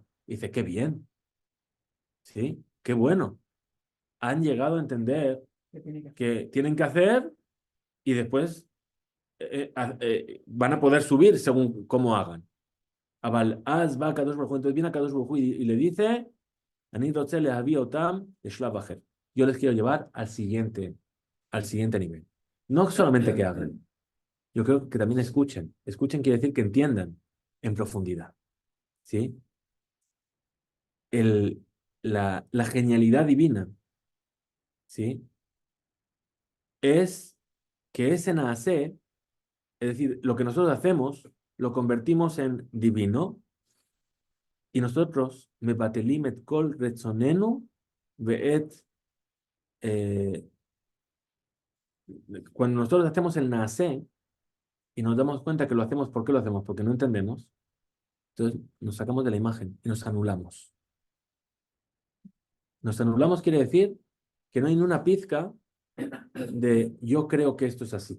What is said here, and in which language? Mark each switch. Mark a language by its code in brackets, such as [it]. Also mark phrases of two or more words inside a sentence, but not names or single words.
[es] Dice, qué bien. ¿Sí? Qué bueno. Han llegado a entender que tienen que hacer y después van a poder subir según cómo hagan. Aval, va a Kadosh Baruj Hu. Entonces viene a Kadosh Baruj Hu y le dice, [he] אני רוצה להביא אותם לשלב אחר. [es] Yo les quiero llevar al siguiente nivel. No solamente que hagan, yo creo que también escuchen. Escuchen quiere decir que entiendan en profundidad. ¿Sí? La genialidad divina, ¿sí? Es que ese naase, es decir, lo que nosotros hacemos, lo convertimos en divino y nosotros, [he] מבטלים את כל רצוננו ואת, [es] cuando nosotros hacemos el naase y nos damos cuenta que lo hacemos, ¿por qué lo hacemos? Porque no entendemos. Entonces nos sacamos de la imagen y nos anulamos. Nos anulamos quiere decir que no hay ni una pizca de yo creo que esto es así.